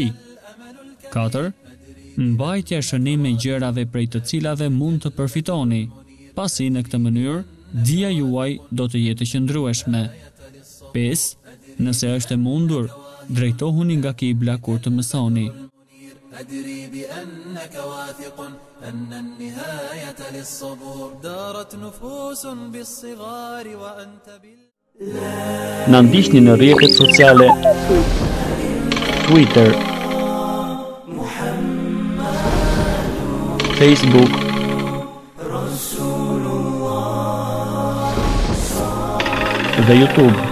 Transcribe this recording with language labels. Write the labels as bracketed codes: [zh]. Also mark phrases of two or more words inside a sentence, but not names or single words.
[sq] 4. Mbajtja shënim me gjërave prej të cilave mund të përfitoni, pasi në këtë mënyrë dija juaj do të jetë e qëndrueshme. 5. Nëse është e mundur, drejtohuni nga kibla kur të mësoni. [ar] أدري بأنك واثق أن النهاية للصبور دارت نفوس بالصغار وأنت [sq] Na ndiqni në rrjetet sociale Twitter, Facebook, dhe YouTube.